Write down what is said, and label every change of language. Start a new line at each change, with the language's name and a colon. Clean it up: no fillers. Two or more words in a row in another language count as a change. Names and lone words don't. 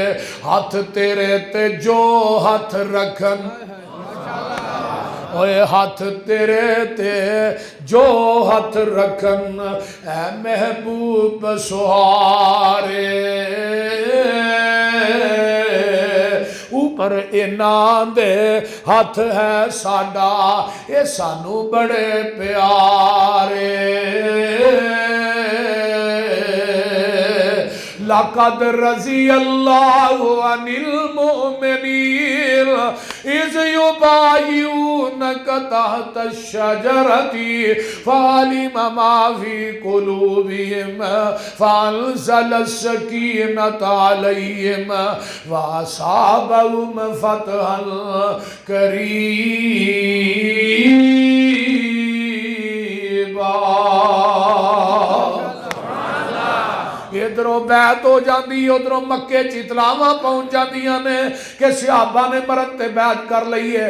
Punjabi: ਹੱਥ ਤੇਰੇ ਤੇ ਜੋ ਹੱਥ ਰੱਖਣ, ਓਏ ਹੱਥ ਤੇਰੇ ਤੇ ਜੋ ਹੱਥ ਰੱਖਣ ਐ ਮਹਿਬੂਬ ਸੁਹਾਰੇ, ਉੱਪਰ ਇਨ੍ਹਾਂ ਦੇ ਹੱਥ ਹੈ ਸਾਡਾ ਯੇ ਸਾਨੂੰ ਬੜੇ ਪਿਆਰੇ।
Arabic: لقد رضي الله عن المؤمنين إذ يبايعونك تحت الشجرة فعلم ما في قلوبهم فأنزل السكينة عليهم وأثابهم فتحا قريبا.
Punjabi: ਇਧਰੋਂ ਬੈਤ ਹੋ ਜਾਂਦੀ, ਉਧਰੋਂ ਮੱਕੇ ਚ ਇਤਲਾਵਾਂ ਪਹੁੰਚ ਜਾਂਦੀਆਂ ਨੇ ਕਿ ਸਹਾਬਾ ਨੇ ਮਰਨ ਤੇ ਬੈਤ ਕਰ ਲਈ ਹੈ।